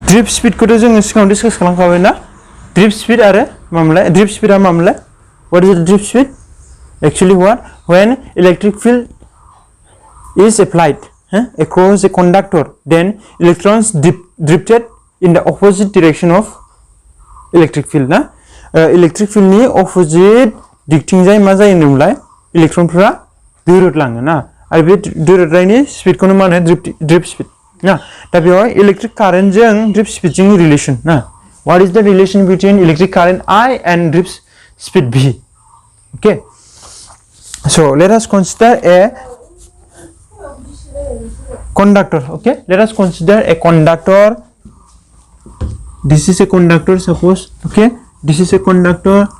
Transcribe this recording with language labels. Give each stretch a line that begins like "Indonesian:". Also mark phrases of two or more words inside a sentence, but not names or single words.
English: drip speed
Bodo: को तो जों सिगाङाव डिसकास खालामखाबाय ना
English: drip speed
Bodo: आरो मामला
English: drip speed मामला what is the drip speed actually what when electric field is applied across a conductor then electrons drifted in the opposite direction of electric field ना electric field नि opposite
Bodo: दिगथिंजाय मा जायो होनोमोनलाय इलेक्ट्रनफोरा दोरोदलाङो ना आरो बे दोरोदनायनि स्पिडखौनो मा होनो
English: drip speed
Bodo: ना दा बेयाव
English: electric current
Bodo: जों
English: drip speed
Bodo: जों रिलेशन ना
English: what is the relation between electric current I and drip speed V okay so let us consider a conductor okay let us consider a conductor this is a conductor suppose okay this is a conductor